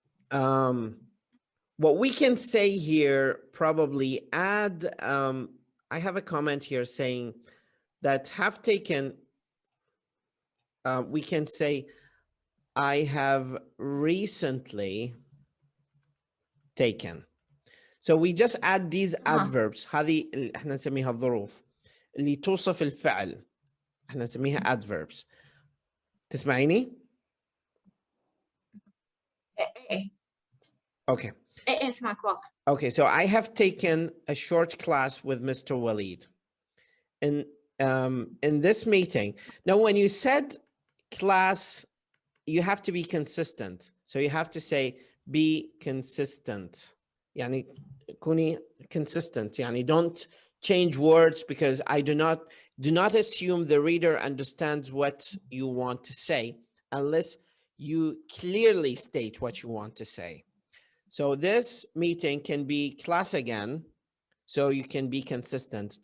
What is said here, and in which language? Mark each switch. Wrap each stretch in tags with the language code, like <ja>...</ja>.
<en>What we can say here, probably add, I have a comment here saying that have taken, we can say, I have recently taken. So we just add these adverbs.</en> <ar>هذه احنا نسميها الظروف اللي توصف الفعل. احنا نسميها adverbs. تسمعيني؟ Okay. اسمعك واضح.</ar> <en>Okay, so I have taken a short class with Mr. Waleed. In this meeting, now when you said class, you have to be consistent. So you have to say be consistent.</en> <ar>يعني كوني consistent. يعني</ar> <en>don't change words, because I do not assume the reader understands what you want to say unless you clearly state what you want to say. So this meeting can be class again, so you can be consistent.</en>